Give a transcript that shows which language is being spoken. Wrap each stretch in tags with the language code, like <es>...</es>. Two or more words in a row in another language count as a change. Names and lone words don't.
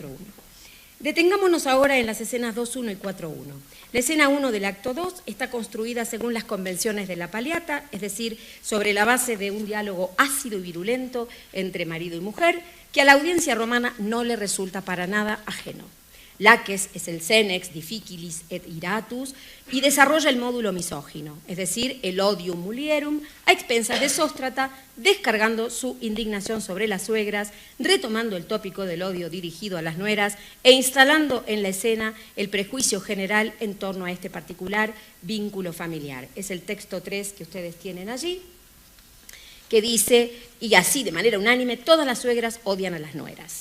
<es>Detengámonos ahora en las escenas 2.1 y 4.1. La escena 1 del acto 2 está construida según las convenciones de la Paliata, es decir, sobre la base de un diálogo ácido y virulento entre marido y mujer, que a la audiencia romana no le resulta para nada ajeno. Laques es el</es> <la>senex difficilis et iratus</la> <es>y desarrolla el módulo misógino, es decir, el</es> <la>odium mulierum,</la> <es>a expensas de Sóstrata, descargando su indignación sobre las suegras, retomando el tópico del odio dirigido a las nueras e instalando en la escena el prejuicio general en torno a este particular vínculo familiar. Es el texto 3 que ustedes tienen allí, que dice, y así de manera unánime, todas las suegras odian a las nueras.</es>